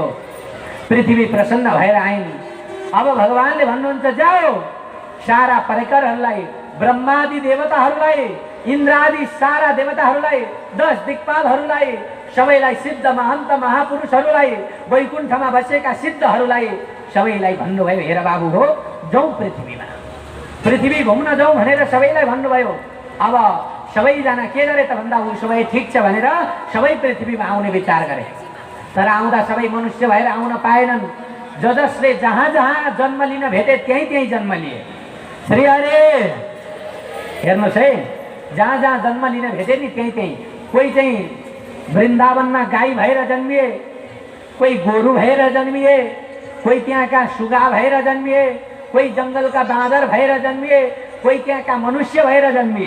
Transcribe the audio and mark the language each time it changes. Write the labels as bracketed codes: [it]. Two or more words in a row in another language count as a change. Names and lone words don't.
[ne] पृथ्वी प्रसन्न भएर आइन्। अब भगवानले भन्नुहुन्छ, जाऊ सारा परिकरहरूलाई, ब्रह्मादि देवताहरूलाई इन्द्रादि सारा देवताहरूलाई 10 दिक्पालहरूलाई सबैलाई सिद्ध महन्त महापुरुषहरूलाई वैकुण्ठमा बसेका सिद्धहरूलाई सबैलाई भन्नुभयो हेर बाबु हो जाउँ पृथ्वीमा, पृथ्वी घुम्न जाउँ भनेर सबैलाई भन्नुभयो। अब सबैजना के गरे त भन्दा ऊ सबै ठिक छ भनेर सबै पृथ्वीमा आउने विचार गरे। तर आउँदा सबै मनुष्य भएर आउन पाएनन्। जसले जहाँ जहाँ जन्म लिन भेटे त्यहीँ त्यहीँ जन्म लिए। श्री हरे हेर्नुहोस् है, जहाँ जहाँ जन्म लिन भेटे नि त्यहीँ त्यहीँ। कोही चाहिँ वृन्दावनमा गाई भएर जन्मिए, कोही गोरु भएर जन्मिए, कोही त्यहाँका सुगा भएर जन्मिए, कोही जङ्गलका बाँदर भएर जन्मिए, कोही त्यहाँका मनुष्य भएर जन्मिए।